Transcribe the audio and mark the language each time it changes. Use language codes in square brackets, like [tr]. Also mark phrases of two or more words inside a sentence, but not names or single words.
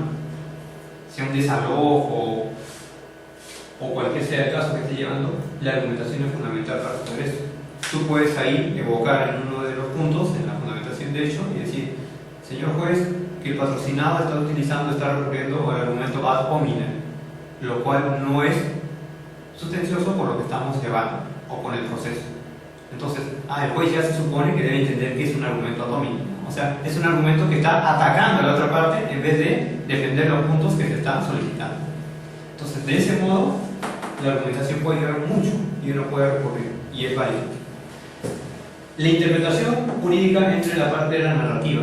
[es] Sea un desalojo o cualquier sea el caso que esté llevando, la argumentación es fundamental para saber eso. Tú puedes ahí evocar en uno de los puntos, en la fundamentación de hecho, y decir: señor juez, que el patrocinado está utilizando, está recurriendo al argumento [la] ad hominem, [es] lo cual no es sustancioso por lo que estamos llevando o con el proceso. Entonces, el juez ya se supone que debe entender que es un argumento [la] ad hominem, [es] o sea, es un argumento que está atacando a la otra parte en vez de defender los puntos que se están solicitando. Entonces, de ese modo, la argumentación puede ayudar mucho y uno puede recurrir, y es válido. La interpretación jurídica entra en la parte de la narrativa.